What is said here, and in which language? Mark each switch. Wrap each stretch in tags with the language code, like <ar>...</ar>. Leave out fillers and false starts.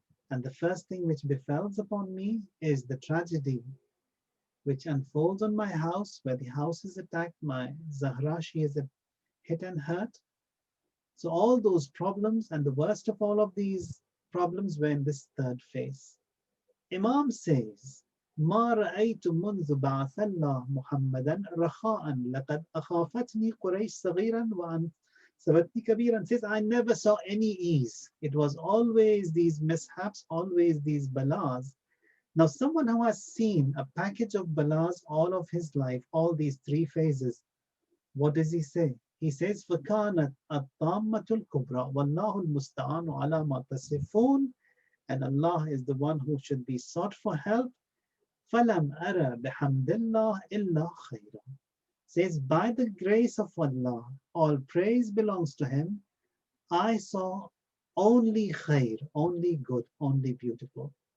<en>And the first thing which befalls upon me is the tragedy which unfolds on my house, where the house is attacked. My Zahra, she is hit and hurt. So all those problems, and the worst of all of these problems were in this third phase. Imam says,</en> <ar>ما رأيت منذ بعث الله محمدا رخاء لقد أخافتني قريش صغيرا وأن سبتني كبيرا.</ar> <en>Says, I never saw any ease. It was always these mishaps, always these balas. Now, someone who has seen a package of balas all of his life, all these three phases, what does he say? He says,</en> <ar>فَكَانَتْ الطَّامَّةُ الْكُبْرَى وَاللَّهُ الْمُسْتَعَانُ عَلَى مَا تَصِفُونَ.</ar> <en>And Allah is the one who should be sought for help.</en> <ar>فَلَمْ أَرَى بِحَمْدِ اللَّهِ إِلَّا خَيْرًا.</ar> <en>Says, by the grace of Allah, all praise belongs to Him. I saw only khair, only good, only beautiful.</en>